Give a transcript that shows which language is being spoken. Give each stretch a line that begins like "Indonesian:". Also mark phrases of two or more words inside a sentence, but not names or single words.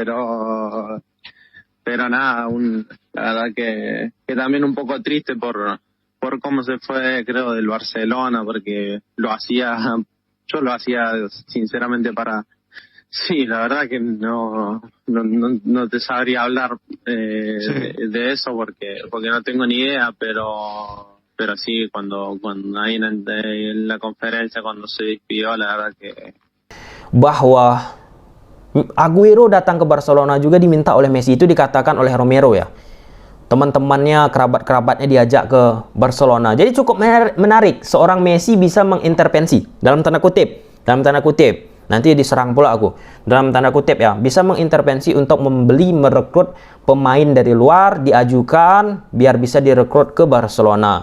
Spanish: Pero nada, la verdad que también un poco triste por cómo se fue, creo, del Barcelona, porque yo lo hacía sinceramente para... Sí, la verdad que no te sabría hablar de eso porque no tengo ni idea, pero sí, cuando ahí en la conferencia, cuando se despidió, la verdad que...
Indonesian: Bahwa Agüero datang ke Barcelona juga diminta oleh Messi, itu dikatakan oleh Romero ya. Teman-temannya, kerabat-kerabatnya diajak ke Barcelona. Jadi cukup menarik, seorang Messi bisa mengintervensi, dalam tanda kutip, nanti diserang pula aku, dalam tanda kutip ya, bisa mengintervensi untuk merekrut pemain dari luar, diajukan biar bisa direkrut ke Barcelona.